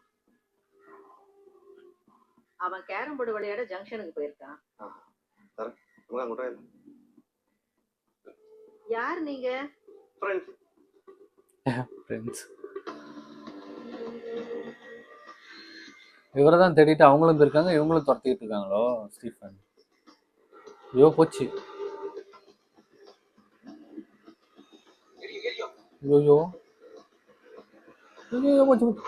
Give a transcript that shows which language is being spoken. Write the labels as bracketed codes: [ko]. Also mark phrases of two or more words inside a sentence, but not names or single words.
[ta] அவன் கேரம் போர்டு விளையாட ஜங்ஷனுக்கு போயிருக்கான். [ml] നമുക്ക് അങ്ങോട്ട് പോയാലോ? [ta] யார் நீங்க? [ml] ഫ്രണ്ട്സ്. [ta] ஃப்ரெண்ட்ஸ் இவரை தான் தேடிட்டு அவங்களும் போயிருக்காங்க, இவங்களும் துரத்திட்டு இருக்காங்களோ ஸ்டீஃபன். ஐயோ போச்சு. ஐயோ ஐயோ போச்சு போச்சு.